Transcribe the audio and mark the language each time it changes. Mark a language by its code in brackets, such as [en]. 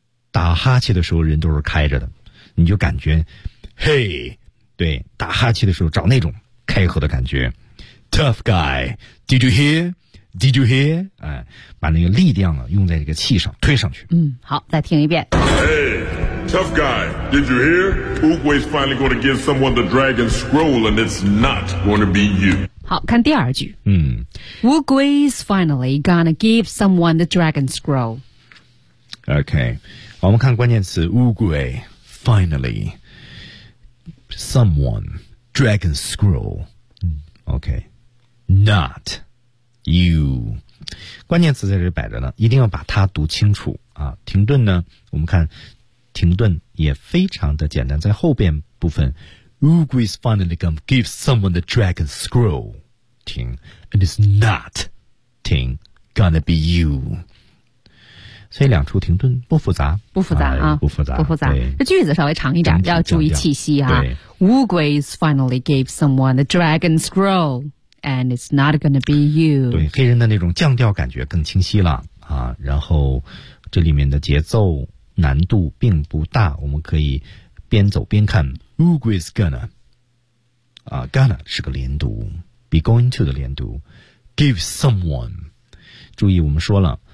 [zh] 打哈欠的时候，人都是开着的，你就感觉，嘿，对，打哈欠的时候找那种。开合的感觉 ， [en] Tough guy, did you hear? [zh] Did you hear? 哎，把那个力量啊用在这个气上推上去。嗯，好，再听一遍。 [en] Hey, tough guy, did you hear? Oogway's finally going to give someone the dragon scroll, and it's not going to be you. [zh] 好，看第二句。嗯 [en] ，Oogway's finally gonna give someone the dragon scroll. Okay, 我们看关键词 Oogway finally someone. Dragon scroll, okay, not you. [zh] 关键词在这摆着呢，一定要把它读清楚啊。停顿呢，我们看停顿也非常的简单，在后边部分 ， [en] Oogway's finally gonna give someone the dragon scroll. 停 ，and it's not 停 gonna be you. [zh] 所以两处停顿不复杂，不复杂 啊, 啊，不复杂，不复杂。这句子稍微长一点，要注意气息啊。 [en] Oogway finally gave someone the dragon scroll, and it's not gonna be you。 [zh] 对，黑人的那种降调感觉更清晰了啊。然后这里面的节奏难度并不大，我们可以边走边看。 Oogway's gonna 啊 ，gonna 是个连读 ，be going to 的连读 ，give someone。注意，我们说了。